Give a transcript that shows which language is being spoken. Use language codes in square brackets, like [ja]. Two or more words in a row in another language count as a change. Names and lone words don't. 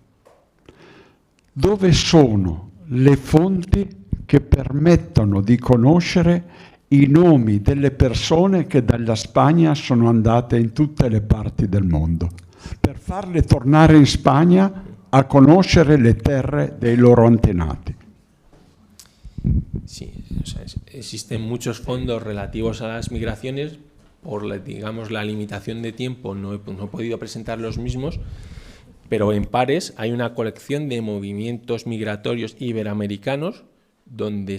[it] Dove sono le fonti che permettono di conoscere i nomi delle persone che dalla Spagna sono andate in tutte le parti del mondo, per farle tornare in Spagna a conoscere le terre dei loro antenati? [es] Sí, o sea, existen muchos fondos relativos a las migraciones. Por la limitación de tiempo no he podido presentar los mismos, pero en PARES hay una colección de movimientos migratorios iberoamericanos donde